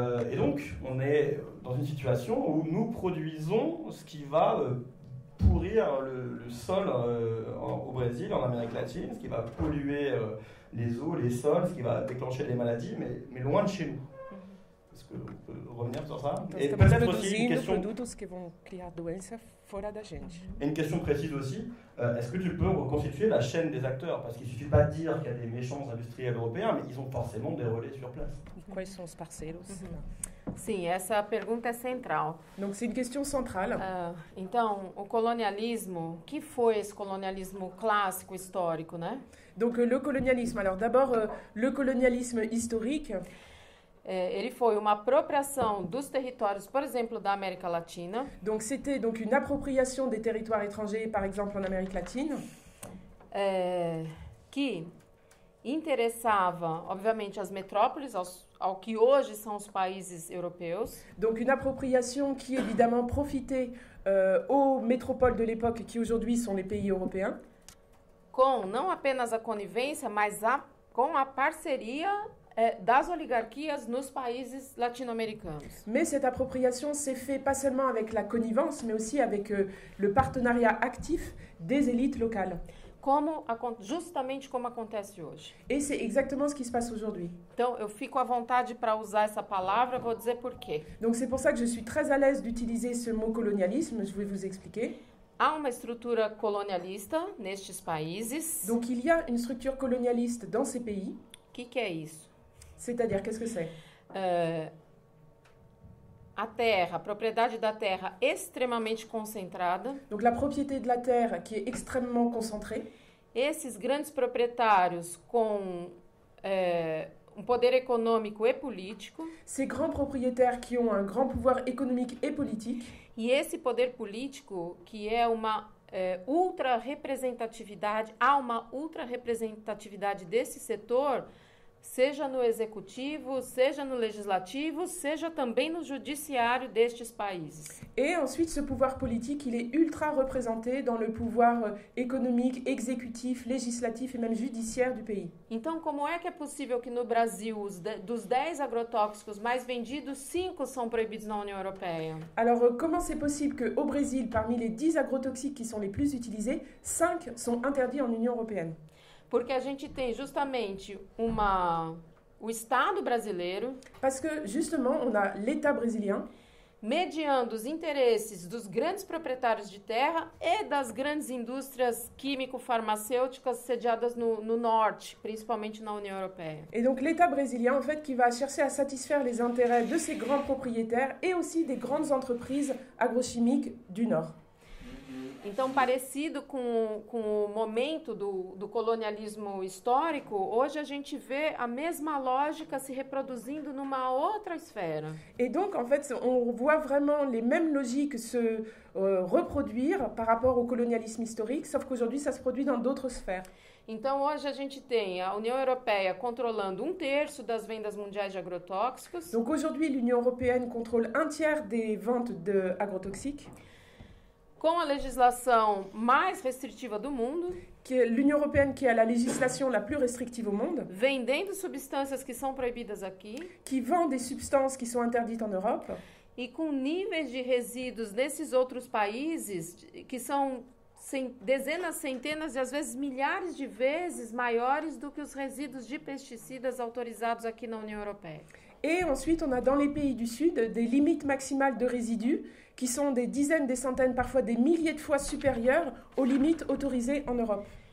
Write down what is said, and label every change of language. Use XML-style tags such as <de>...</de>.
<fr>Et donc, on est dans une situation où nous produisons ce qui va pourrir détruire le sol au Brésil, en Amérique latine, ce qui va polluer les eaux, les sols, ce qui va déclencher des maladies, mais loin de chez nous. Est-ce qu'on peut revenir sur ça? Et peut-être aussi une question...</fr> <pt>produtos que vão criar doença fora da gente.</pt> <fr>Et une question précise aussi, est-ce que tu peux reconstituer la chaîne des acteurs? Parce qu'il ne suffit pas de dire qu'il y a des méchants industriels européens, mais ils ont forcément des relais sur place.</fr> <pt>E quais são os parceiros? Sim, essa pergunta é central.</pt> <fr>Donc c'est une question centrale.</fr> <pt>Então, o colonialismo, que foi esse colonialismo clássico, histórico, né?</pt> <fr>Donc le colonialisme, alors d'abord le colonialisme historique.</fr> <pt>Ele foi uma apropriação dos territórios, por exemplo, da América Latina.</pt> <fr>Donc c'était donc une appropriation des territoires étrangers, par exemple en Amérique latine.</fr> <pt>Que interessava, obviamente, as metrópoles, ao que hoje são os países europeus.</pt> <fr>Donc une appropriation qui évidemment profitait aux métropoles de l'époque, qui aujourd'hui sont les pays européens.</fr> <pt>Com não apenas a conivência, mas com a parceria das oligarquias nos países latino-americanos.</pt> <fr>Mais cette appropriation s'est faite pas seulement avec la connivence, mais aussi avec le partenariat actif des élites locales.</fr> <pt>Justamente como acontece hoje.</pt> <fr>Et c'est exactement ce qui se passe aujourd'hui.</fr> <pt>Então, eu fico à vontade para usar essa palavra, vou dizer por quê.</pt> <fr>Donc c'est pour ça que je suis très à l'aise d'utiliser ce mot colonialisme, je vais vous expliquer.</fr> <pt>Há uma estrutura colonialista nestes países.</pt> <fr>Donc il y a une structure colonialiste dans ces pays.</fr> <pt>O que é isso?</pt> <fr>C'est-à-dire, qu'est-ce que c'est?</fr> <pt>A terra, a propriedade da terra extremamente concentrada.</pt> <fr>Donc la propriété de la terre qui est extrêmement concentrée.</fr> <pt>Esses grandes proprietários com poder</pt> <fr>économique et politique. Ces grands propriétaires qui ont un grand pouvoir économique et politique.</fr> <pt>E esse poder político que é uma ultra-representatividade, há uma ultra-representatividade desse setor, seja no executivo, seja no legislativo, seja também no judiciário destes países.</pt> <fr>Et ensuite, ce pouvoir politique, il est ultra représenté dans le pouvoir économique, exécutif, législatif et même judiciaire du pays.</fr> <pt>Então, como é que é possível que no Brasil, dos 10 agrotóxicos mais vendidos, 5 são proibidos na União Europeia?</pt> <fr>Alors, comment c'est possible qu'au Brésil, parmi les 10 agrotoxiques qui sont les plus utilisés, 5 sont interdits en Union européenne?</fr> <pt>Porque a gente tem justamente o Estado brasileiro.</pt> <fr>Parce que justement, on a l'État brésilien.</fr> <pt>Mediando os interesses dos grandes proprietários de terra e das grandes indústrias químico-farmacêuticas sediadas no norte, principalmente na União Europeia.</pt> <fr>Et donc l'État brésilien, en fait, qui va chercher à satisfaire les intérêts de ces grands propriétaires et aussi des grandes entreprises agrochimiques du nord.</fr> <pt>Então, parecido com o momento do colonialismo histórico, hoje a gente vê a mesma lógica se reproduzindo numa outra esfera.</pt> <fr>Et donc, en fait, on voit vraiment les mêmes logiques se reproduire par rapport au colonialisme historique, sauf qu'aujourd'hui, ça se produit dans d'autres sphères.</fr> <pt>Então, hoje a gente tem a União Europeia controlando 1/3 das vendas mundiais de agrotóxicos.</pt> <fr>Donc, aujourd'hui, l'Union européenne contrôle 1/3 des ventes d'agrotoxiques.</fr> <pt>Com a legislação mais restritiva do mundo.</pt> <fr>L'Union européenne qui a la législation la plus restrictive au monde.</fr> <pt>Vendendo substâncias que são proibidas aqui.</pt> <fr>Qui vend des substances qui sont interdites en Europe.</fr> <pt>E com níveis de resíduos nesses outros países que são dezenas, centenas e às vezes milhares de vezes maiores do que os resíduos de pesticidas autorizados aqui na União Europeia.</pt> <fr>Et ensuite, on a dans les pays du Sud des limites maximales de résidus qui sont des dizaines, des centaines, parfois des milliers de fois supérieures aux limites autorisées en Europe.</fr>